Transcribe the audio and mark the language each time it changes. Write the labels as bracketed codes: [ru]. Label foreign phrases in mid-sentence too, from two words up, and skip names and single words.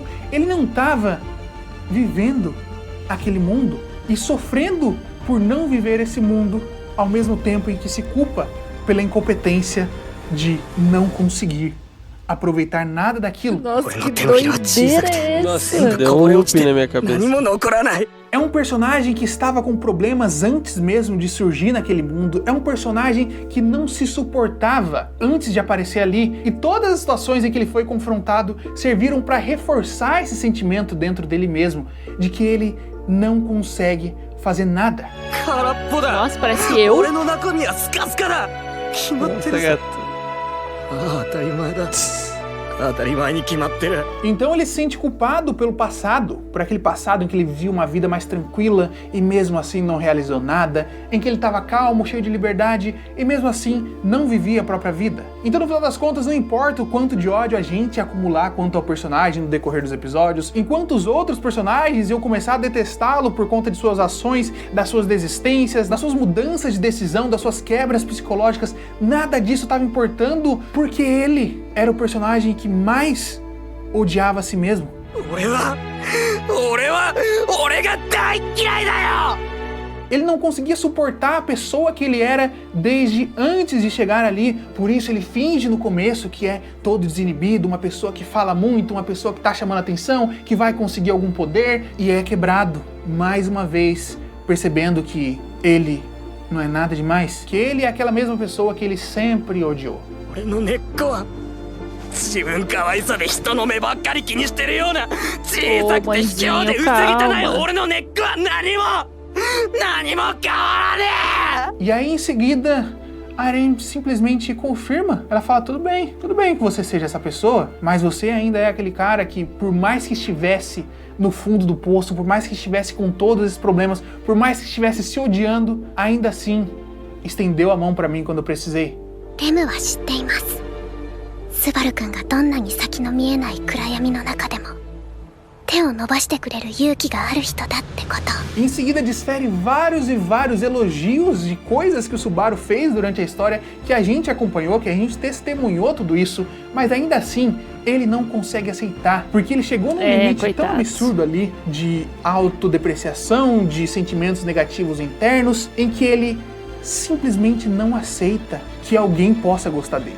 [pt] Ele não estava vivendo aquele mundo e sofrendo por não viver esse mundo, ao mesmo tempo em que se culpa pela incompetência de não conseguir aproveitar nada daquilo. Nossa, que doideira é Nossa, essa? deu um loop na minha cabeça. [ja] 何も残らない。 [pt] É um personagem que estava com problemas antes mesmo de surgir naquele mundo. É um personagem que não se suportava antes de aparecer ali. E todas as situações em que ele foi confrontado serviram para reforçar esse sentimento dentro dele mesmo, de que ele não consegue fazer nada. [ja] 空っぽだ。 [pt] Nossa, parece eu. [ja] 俺の中身はスカスカだ。決まって [pt] Nossa, [ja] るさ。 [pt] gato. [ja] ああ当たり前だ。当たり前に決まってる。 [pt] Então ele se sente culpado pelo passado, por aquele passado em que ele vivia uma vida mais tranquila e mesmo assim não realizou nada, em que ele estava calmo, cheio de liberdade e mesmo assim não vivia a própria vida. Então no final das contas não importa o quanto de ódio a gente ia acumular quanto ao personagem no decorrer dos episódios, enquanto os outros personagens iam começar a detestá-lo por conta de suas ações, das suas desistências, das suas mudanças de decisão, das suas quebras psicológicas, nada disso estava importando porque ele era o personagem que mais odiava a si mesmo. [ja] 俺が大嫌いだよ。 [pt] Ele não conseguia suportar a pessoa que ele era desde antes de chegar ali, por isso ele finge no começo que é todo desinibido, uma pessoa que fala muito, uma pessoa que tá chamando atenção, que vai conseguir algum poder e é quebrado, mais uma vez, percebendo que ele não é nada demais, que ele é aquela mesma pessoa que ele sempre odiou. [ja] 俺の根っこは自分可愛さで人の目ばっかり気にしてるような小さくて卑怯で薄汚い俺の根っこは何も変わらねえ。 [pt] E aí em seguida a Eren simplesmente confirma. Ela fala, tudo bem que você seja essa pessoa, mas você ainda é aquele cara que por mais que estivesse no fundo do poço, por mais que estivesse com todos esses problemas, por mais que estivesse se odiando, ainda assim estendeu a mão pra mim quando eu precisei. [ja] レムは知っています。スバル君がどんなに先の見えない暗闇の中でも手を伸ばしてくれる勇気がある人だってこと。 [pt] Em seguida desfere vários e vários elogios de coisas que o Subaru fez durante a história, que a gente acompanhou, que a gente testemunhou tudo isso, mas ainda assim ele não consegue aceitar, porque ele chegou num limite tão absurdo ali de autodepreciação, de sentimentos negativos internos, em que ele simplesmente não aceita que alguém possa gostar dele.